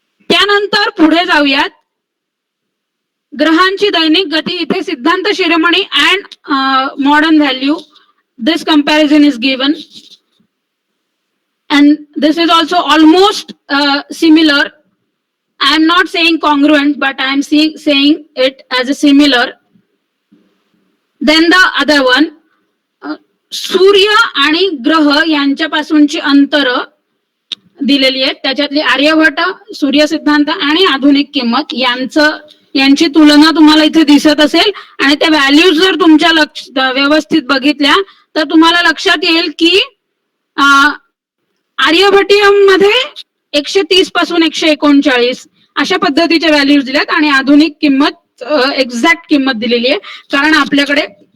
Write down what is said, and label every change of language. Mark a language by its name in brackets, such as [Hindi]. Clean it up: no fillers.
[Marathi] त्यानंतर पुढे जाऊयात. ग्रहांची दैनिक गती, इथे [English] Siddhanta Shiromani and modern value, this comparison is given and this is also almost similar. I am not saying congruent, but I am saying it as a similar. Then the other one, [Marathi] सूर्य आणि ग्रह यांच्यापासूनची अंतर दिलेली आहेत. त्याच्यातली आर्यभट्ट, सूर्य सिद्धांत आणि आधुनिक किंमत यांची तुलना तुम्हाला इथे दिसत असेल. आणि त्या व्हॅल्यूज जर तुमच्या व्यवस्थित बघितल्या तर तुम्हाला लक्षात येईल की आर्यभट्टियम मध्ये 130 पासून 139 अशा पद्धतीच्या व्हॅल्यूज दिल्यात आणि आधुनिक किंमत एक्झॅक्ट किंमत दिलेली आहे, कारण आपल्याकडे